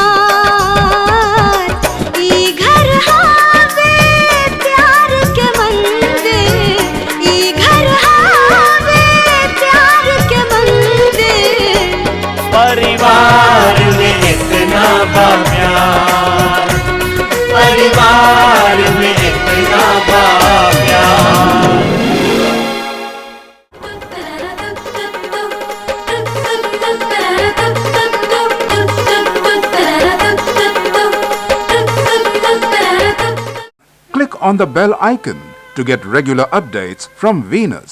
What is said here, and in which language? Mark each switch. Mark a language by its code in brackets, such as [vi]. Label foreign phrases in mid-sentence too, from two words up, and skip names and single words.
[bho] ई घर हावे प्यार के मंदिर, ई घर हावे प्यार के मंदिर। परिवार में इतना बा प्यार, परिवार में इतना बा प्यार। [en] Click on the bell icon to get regular updates from Venus.